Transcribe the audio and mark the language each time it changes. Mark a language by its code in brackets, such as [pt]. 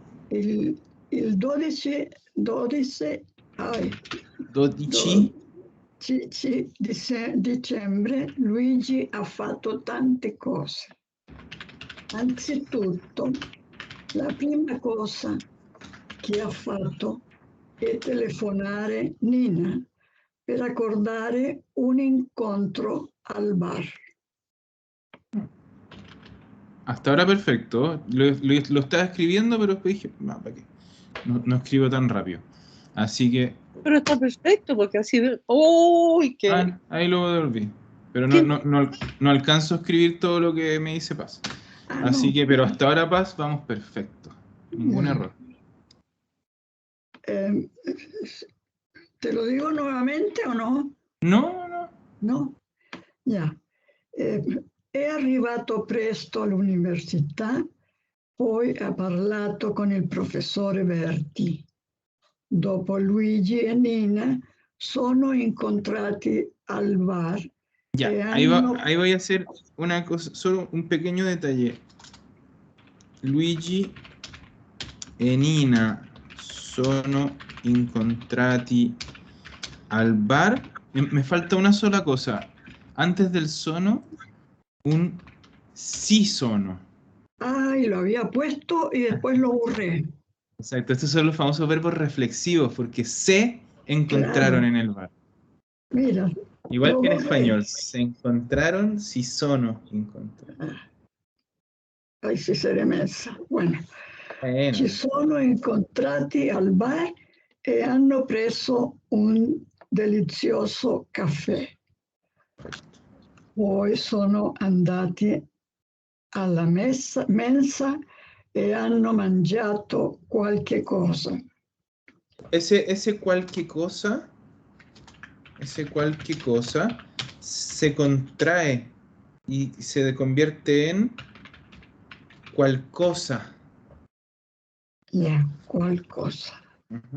[it] Il 12 dicembre Luigi ha fatto tante cose. Anzitutto, la prima cosa che ha fatto è telefonare Nina per accordare un incontro al bar. [es] Hasta ahora perfecto. Lo estaba escribiendo, pero después dije, no, ¿para qué? No escribo tan rápido. Así que... Pero está perfecto, porque así... ¡Uy! ¡Qué! Ahí lo devolví. Pero no alcanzo a escribir todo lo que me dice Paz. Así que, pero hasta ahora, Paz, vamos perfecto. Ningún error. ¿Te lo digo nuevamente o no? No. No? Ya. [it] È arrivato presto all'università, poi ha parlato con il professore Berti. Dopo Luigi e Nina sono incontrati al bar. [es] Ya, ahí voy a hacer una cosa, solo un pequeño detalle. [it] Luigi e Nina sono incontrati al bar. [es] Me falta una sola cosa. Antes del sono, un sí sono. Y lo había puesto y después lo borré. Exacto, estos son los famosos verbos reflexivos, porque se encontraron en el bar. Mira, Igual que en [it] Lo vorrei. [es] español, se encontraron, [it] si sono incontraron. Poi si sarà messa. Bueno, ci [es] Bueno, [it] sono incontrati al bar e hanno preso un delizioso caffè. Poi sono andati alla mensa e hanno mangiato qualche cosa. [es] ese cualquier cosa se contrae y se convierte en cual cosa. [it] Yeah, qualcosa. Ujú.